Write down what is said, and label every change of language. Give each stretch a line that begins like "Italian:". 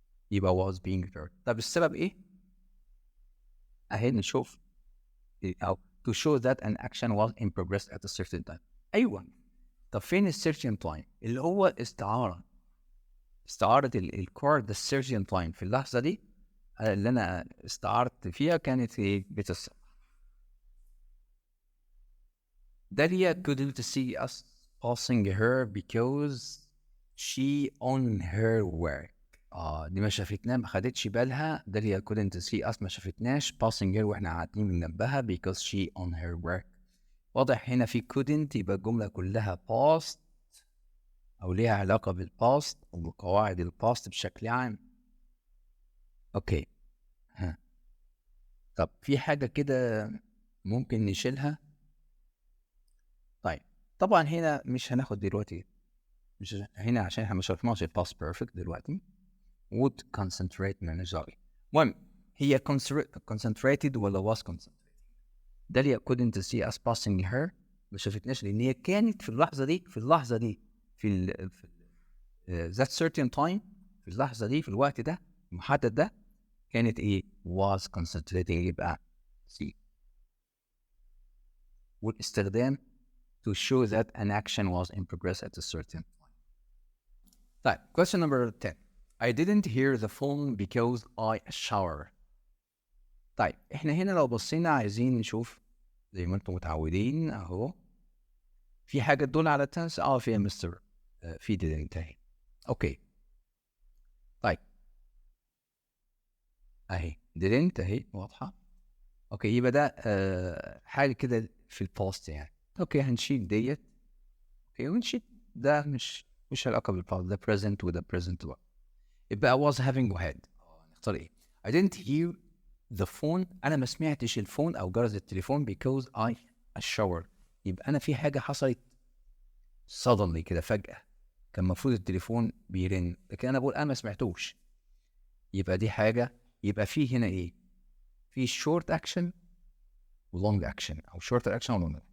English: يبقى was being repaired. طب السبب ايه؟ اهي نشوف او to show that an action was in progress at a certain time.
Arabic: ايوه، طب فين السيرشن تايم اللي هو استعارة الكار ده؟ السيرشن تايم في اللحظة دي اللي أنا استعارت فيها كانت في بيت الصبح.
English: داليا couldn't see us passing her because she on her work.
Arabic: دي ما شافتنا، ما خدتش بالها. داليا couldn't see us ما شافتناش passing her واحنا قاعدين من جنبها because she on her work. واضح هنا في couldn't، يبقى الجملة كلها past او ليها علاقة بالباست وبقواعد الباست بشكل عام. اوكي. ها. طب في حاجة كده ممكن نشيلها. طيب طبعا هنا مش هناخد دلوقتي، مش هنا عشان احنا مش شرحناش الباست بيرفكت دلوقتي.
English: would concentrate manager.
Arabic: المهم هي concentrated ولا was concentrated؟ داليا couldn't see us passing her، ما شافتناش لان هي كانت في اللحظه دي في that certain time، في اللحظه دي في الوقت ده المحدد ده كانت ايه؟ was concentrating. يبقى see.
English: والاستخدام to show that an action was in progress at a certain time. طيب question number 10. I didn't hear the phone because I shower.
Arabic: طيب احنا هنا لو بصينا عايزين نشوف زي ما انتم متعودين اهو في حاجه تدل على التنس. فيها مستر في didn't اهي. اوكي طيب اهي didn't اهي واضحه. اوكي يبقى ده حاجه كده في الباست يعني. اوكي هنشيل ديت. اوكي ونشيل ده، مش علاقه بالباست، ده present وده present بقى.
English: يبقى I was having واحد. نختار ايه؟ I didn't hear the phone.
Arabic: انا ما سمعتش الفون او جرس التليفون because I shower. يبقى انا في حاجه حصلت suddenly كده فجاه، كان المفروض التليفون بيرن لكن انا بقول انا ما سمعتوش. يبقى دي حاجه. يبقى في هنا ايه؟ في short action و long action او short action و long.